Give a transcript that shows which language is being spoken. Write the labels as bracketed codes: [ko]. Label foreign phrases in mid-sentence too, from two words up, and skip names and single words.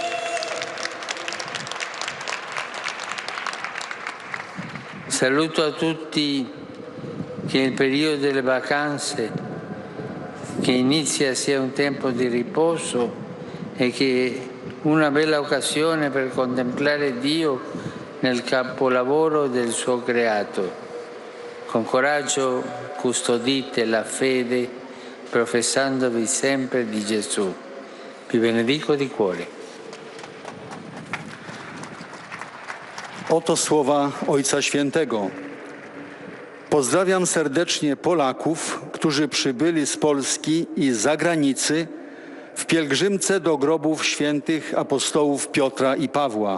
[it] Saluto a tutti che il periodo delle vacanze che inizia sia un tempo di riposo e che una bella occasione per contemplare Dio nel capolavoro del suo creato. Con coraggio custodite la fede, professandovi sempre di Gesù. Vi benedico di cuore. [pl] Oto słowa Ojca Świętego. Pozdrawiam serdecznie Polaków, którzy przybyli z Polski i z zagranicy w pielgrzymce do grobów świętych apostołów Piotra i Pawła.